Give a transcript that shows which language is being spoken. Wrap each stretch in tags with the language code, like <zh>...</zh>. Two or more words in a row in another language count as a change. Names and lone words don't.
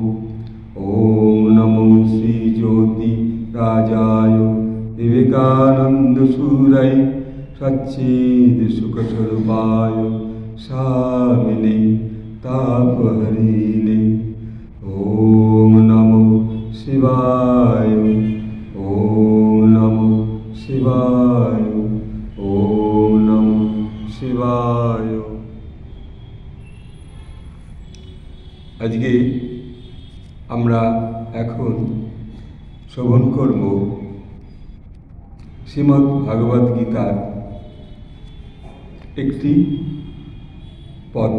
<sa>ॐ नमो श्रीज्योति राजाय विवेकानन्दसूरय सच्चिदसुखस्वरूपाय स्वामिने तापहरिणे। ॐ नमो शिवाय, ॐ नमो शिवाय, ॐ नमो शिवाय।</sa> <bn>আজকে আমরা এখন শ্রবণ করব শ্রীমদ্ ভাগবত গীতার একটি পর্ব।</bn>